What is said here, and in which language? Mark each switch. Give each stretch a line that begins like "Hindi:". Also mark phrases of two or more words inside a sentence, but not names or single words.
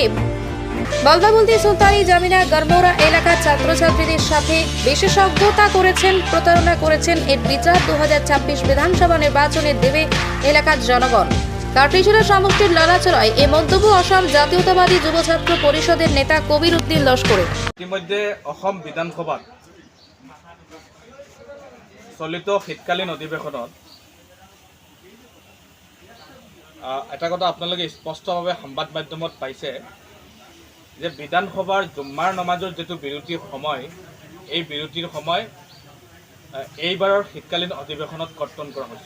Bangla: বলদাবলদি সুলতানি জামিনা গারমোরা এলাকার ছাত্রছাত্রীদের সাথে বিশেষজ্ঞতা করেছেন, প্রতারণা করেছেন। এর বিচার 2026 বিধানসভা নির্বাচনে দেবে এলাকার জনগণ। কাটলিছড়া সমষ্টির লালাচড়ায় এ মন্তব্য অসম জাতীয়তাবাদী যুব ছাত্র পরিষদের নেতা কবির উদ্দিন লস্করের।
Assamese: ইতিমধ্যে অসম বিধানসভাত চলিত শীতকালীন অধিৱেশনত এটা কথা আপোনালোকে স্পষ্টভাৱে সংবাদ মাধ্যমত পাইছে যে বিধানসভাৰ জুম্মাৰ নমাজৰ যিটো বিৰতিৰ সময়, এই বিৰতিৰ সময় এইবাৰৰ শীতকালীন অধিৱেশনত কৰ্তন কৰা হৈছে।